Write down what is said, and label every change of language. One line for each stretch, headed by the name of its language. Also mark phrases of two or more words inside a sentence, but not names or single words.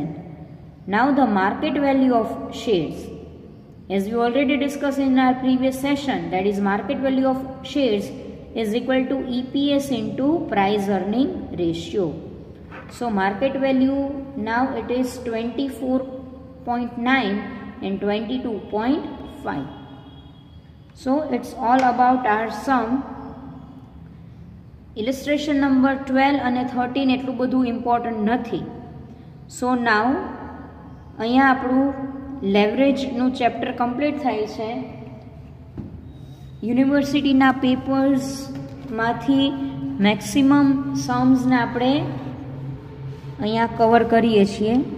English: Now the market value of shares, as we already discussed in our previous session, that is market value of shares is equal to EPS into price earning ratio. So market value now it is 24.9 and 22.5. So it's all about our sum. Illustration number 12 and 13
Gujarati: એટલું બધું
English: important નથી. So now
Gujarati: અહીંયા આપણું લેવરેજનું ચેપ્ટર કમ્પ્લીટ થાય છે. યુનિવર્સિટીના પેપર્સમાંથી મેક્સિમમ સમ્સને આપણે અહીંયા કવર કરીએ છીએ.